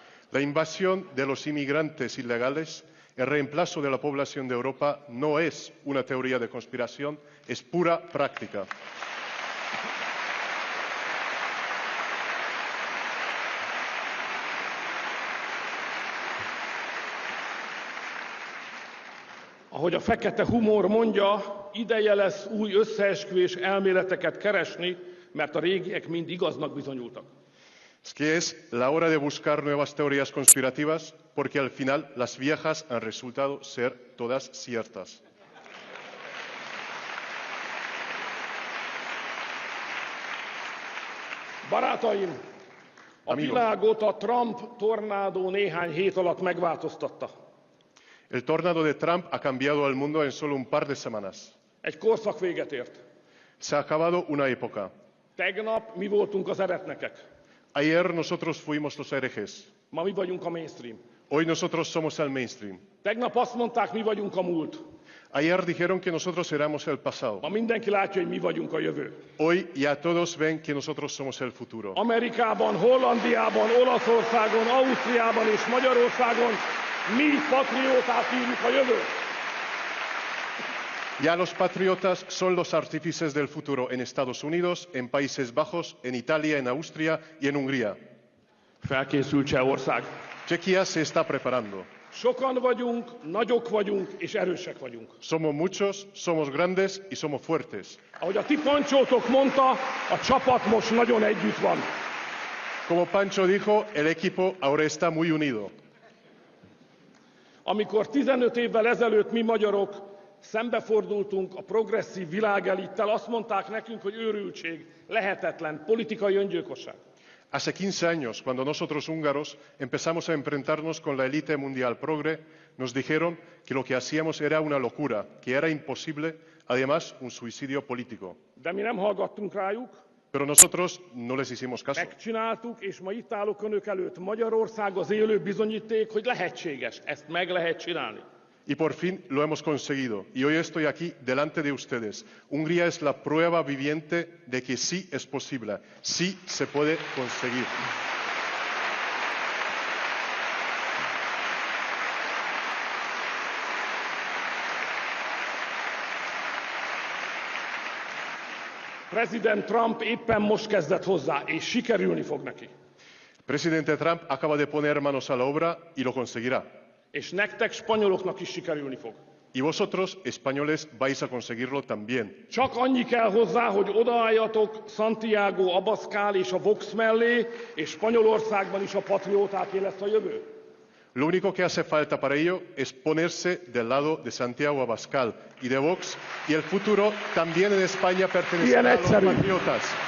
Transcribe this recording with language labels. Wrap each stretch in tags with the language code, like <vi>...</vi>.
<es>La invasión de los inmigrantes ilegales, el reemplazo de la población de Europa, no es una teoría de conspiración, es pura práctica.</es> <hu>Ahogy a fekete humor mondja, ideje lesz új összeesküvés elméleteket keresni, mert a régiek mind igaznak bizonyultak.</hu> <es>Es que es la hora de buscar nuevas teorías conspirativas, porque al final las viejas han resultado ser todas ciertas.</es> <hu>Barátaim, a világot a Trump tornádó néhány hét alatt megváltoztatta.</hu> <es>El tornado de Trump ha cambiado al mundo en solo un par de semanas.</es> <hu>Egy korszak véget ért.</hu> <es>Se ha acabado una época.</es> <hu>Tegnap mi voltunk az eretnekek.</hu> <es>Ayer nosotros fuimos los herejes.</es> <hu>Ma mi vagyunk a mainstream.</hu> <es>Hoy nosotros somos el mainstream.</es> <hu>Tegnap azt mondták, mi vagyunk a múlt.</hu> <es>Ayer dijeron que nosotros éramos el pasado.</es> <hu>Ma mindenki látja, hogy mi vagyunk a jövő.</hu> <es>Hoy ya todos ven que nosotros somos el futuro.</es> <hu>Amerikában, Hollandiában, Olaszországon, Ausztriában és Magyarországon mi patrióták írjuk a jövőt.</hu> <es>Ya los patriotas son los artífices del futuro en Estados Unidos, en Países Bajos, en Italia, en Austria y en Hungría.</es> <hu>Felkészült Csehország.</hu> <es>Czechia se está preparando.</es> <hu>Sokan vagyunk, nagyok vagyunk és erősek vagyunk.</hu> <es>Somos muchos, somos grandes y somos fuertes.</es> <hu>Ahogy a ti Pancsótok mondta, a csapat most nagyon együtt van.</hu> <es>Como Pancho dijo, el equipo ahora está muy unido.</es> <hu>Amikor 15 évvel ezelőtt mi magyarok szembefordultunk a progresszív világelittel, azt mondták nekünk, hogy őrültség, lehetetlen, politikai öngyilkosság.</hu> <es>Hace 15 años, cuando nosotros húngaros empezamos a enfrentarnos con la élite mundial progre, nos dijeron que lo que hacíamos era una locura, que era imposible, además un suicidio político.</es> <hu>De mi nem hallgattunk rájuk.</hu> <es>Pero nosotros no les hicimos caso.</es> <hu>Megcsináltuk, és ma itt állok önök előtt. Magyarország az élő bizonyíték, hogy lehetséges. Ezt meg lehet csinálni.</hu> <es>Y por fin lo hemos conseguido. Y hoy estoy aquí delante de ustedes. Hungría es la prueba viviente de que sí es posible, sí se puede conseguir.</es> <hu>President Trump éppen most kezdett hozzá, és sikerülni fog neki.</hu> <es>Presidente Trump acaba de poner manos a la obra y lo conseguirá.</es> <hu>És nektek, spanyoloknak is sikerülni fog.</hu> <es>Y vosotros, españoles, vais a conseguirlo también.</es> <hu>Csak annyi kell hozzá, hogy odaálljatok Santiago Abascal és a Vox mellé, és Spanyolországban is a patriótáké lesz a jövő.</hu> <es>Lo único que hace falta para ello es ponerse del lado de Santiago Abascal y de Vox, y el futuro también en España pertenecerá a los patriotas.</es>